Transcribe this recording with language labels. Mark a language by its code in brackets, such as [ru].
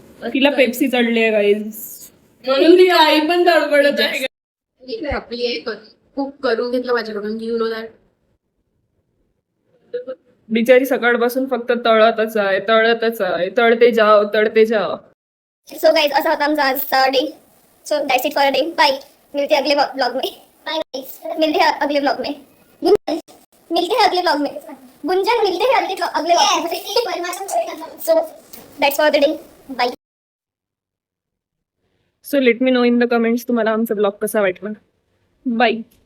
[mr] तिला पेप्सी चढली आहे गाईज, म्हणून ती आई पण धडपडत आहे. आपली खूप करून घेतलं माझ्याकडून, [en] You know that. [mr] बिचारी सकाळपासून फक्त तळतच आहे, [hi] तळते जाओ. [mr] सो गाइस, असा होता आमचा आजचा day. [en] So that's it for day. Bye. [hi] मिलते हैं अगले ब्लॉग में. बाय. मिलते हैं अगले ब्लॉग में. गुंजन मिलते हैं अगले ब्लॉग में. गुंजन मिलते हैं अगले ब्लॉग में. [en] So that's for the day. Bye. So let me know in the comments [mr] तुम्हाला आमचा ब्लॉग कसा वाटला. [en] Bye.